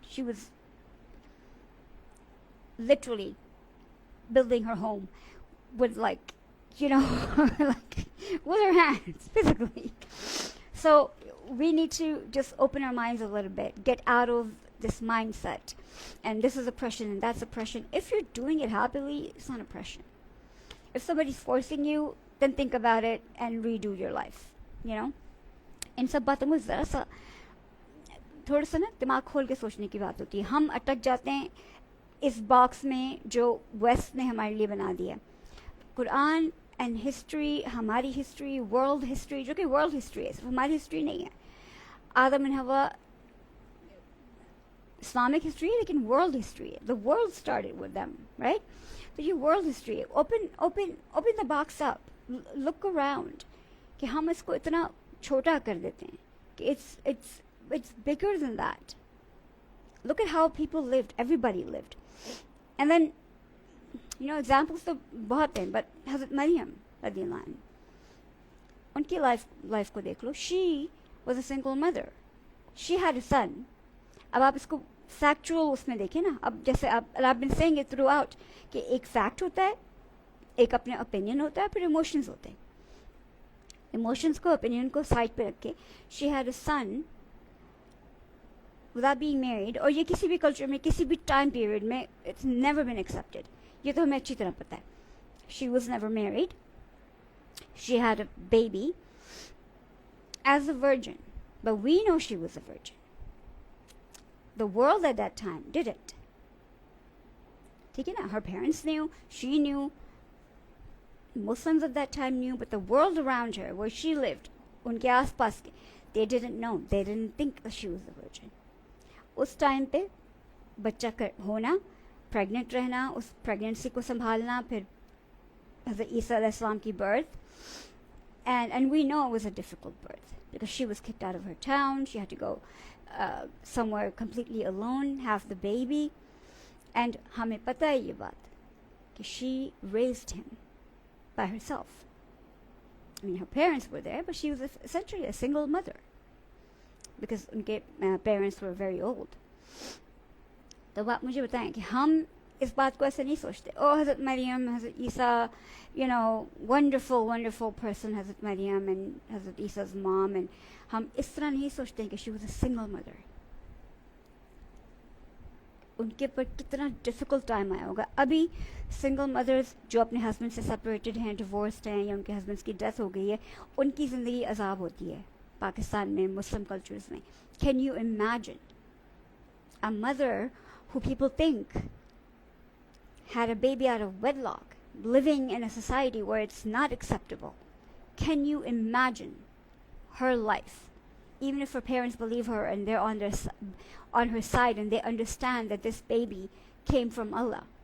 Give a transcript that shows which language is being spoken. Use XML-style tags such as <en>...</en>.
<en>She was literally building her home with like with her hands, physically. So we need to just open our minds a little bit, get out of this mindset. And this is oppression and that's oppression. If you're doing it happily, it's not oppression. If somebody's forcing you, then think about it and redo your life.</en> <hi>इन सब बातों में ज़रा सा थोड़ा सा ना दिमाग खोल के सोचने की बात होती है. हम अटक जाते हैं इस बॉक्स में जो वेस्ट ने हमारे लिए बना दिया. कुरान एंड हिस्ट्री, हमारी हिस्ट्री, वर्ल्ड हिस्ट्री, जो कि वर्ल्ड हिस्ट्री है, सिर्फ हमारी हिस्ट्री नहीं है. आदम एंड हवा Islamic history, लेकिन world history.</hi> <en>The world started with them, right? So your world history. Open the box up. Look around.</en> <hi>कि हम इसको इतना छोटा कर देते हैं कि</hi> <en>it's bigger than that. Look at how people lived. Everybody lived. And then,</en> <hi>examples तो बहुत हैं, but Hazrat Maryam रज़ियल्लाहु अन्हा, उनकी life को देख लो.</hi> <en>She was a single mother. She had a son.</en> <hi>अब आप इसको फैक्चुअल उसमें देखें ना. अब जैसे</hi> <en>I've been saying it throughout</en> <hi>कि एक फैक्ट होता है, एक अपने ओपिनियन होता है, फिर इमोशंस होते हैं. इमोशंस को, ओपिनियन को साइड पे रख के,</hi> <en>she had a son without being married,</en> <hi>और ये किसी भी कल्चर में, किसी भी टाइम पीरियड में,</hi> <en>it's never been accepted.</en> <hi>ये तो हमें अच्छी तरह पता है.</hi> <en>She was never married. She had a baby as a virgin, but we know she was a virgin. The world at that time didn't.</en> <hi>ठीक है ना?</hi> <en>Her parents knew, she knew, Muslims of that time knew, but the world around her, where she lived,</en> <hi>उनके आसपास के,</hi> <en>they didn't know. They didn't think that she was a virgin.</en> <hi>उस time पे बच्चा होना, प्रेग्नेंट रहना, उस pregnancy को संभालना, फिर हज़रत ईसा अलैहिस्सलाम की birth,</hi> <en>And we know it was a difficult birth because she was kicked out of her town. She had to go somewhere completely alone, have the baby.</en> <hi>And हमें पता है ये बात कि</hi> <en>she raised him by herself. I mean, her parents were there, but she was essentially a single mother because उनके parents were very old.</en> <hi>तो आप मुझे बताएं कि हम इस बात को ऐसे नहीं सोचते.</hi> <en>Oh, Hazrat Maryam, Hazrat Isa, you know, wonderful person, Hazrat Maryam and Hazrat Isa's mom, and</en> <hi>हम इस तरह नहीं सोचते कि</hi> <en>she was a single mother.</en> <hi>उनके पर कितना डिफिकल्ट टाइम आया होगा. अभी सिंगल मदर्स जो अपने हस्बैंड से सेपरेटेड हैं, डिवोर्स्ड हैं, या उनके हस्बैंड की डेथ हो गई है, उनकी ज़िंदगी अजाब होती है पाकिस्तान में, मुस्लिम कल्चर्स में.</hi> <en>Can you imagine a mother who people think had a baby out of wedlock, living in a society where it's not acceptable? Can you imagine her life? Even if her parents believe her and they're on her side and they understand that this baby came from Allah.</en>